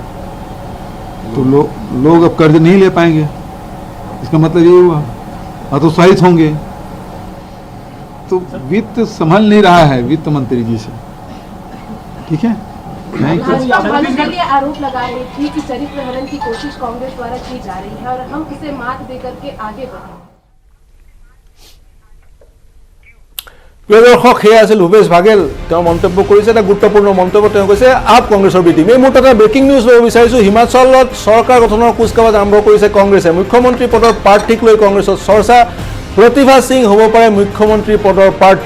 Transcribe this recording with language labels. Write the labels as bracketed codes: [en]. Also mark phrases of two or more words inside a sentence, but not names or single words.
[hi] तो लोग अब कर्ज नहीं ले पाएंगे, इसका मतलब ये हुआ हतोत्साहित होंगे। तो वित्त संभल नहीं रहा है वित्त मंत्री जी से, ठीक है। आरोप लगा रही थी कि चरित्र हनन की कोशिश कांग्रेस द्वारा की जा रही है और हम उसे मात देकर के आगे बढ़े। [as] প্ৰিয় দৰ্শক, সেয়া আছিল ভূপেশ বাঘেল। তেওঁ মন্তব্য কৰিছে, এটা গুৰুত্বপূৰ্ণ মন্তব্য। তেওঁ কৈছে আপ কংগ্ৰেছৰ [en] B team. [as] এই মুহূৰ্তত এটা [en] breaking news [as] ল'ব বিচাৰিছোঁ। হিমাচলত চৰকাৰ গঠনৰ কুচকাৱাজ আৰম্ভ কৰিছে কংগ্ৰেছে। মুখ্যমন্ত্ৰী পদৰ প্ৰাৰ্থীক লৈ কংগ্ৰেছত চৰ্চা। প্ৰতিভা সিং হ'ব পাৰে মুখ্যমন্ত্ৰী পদৰ প্ৰাৰ্থী।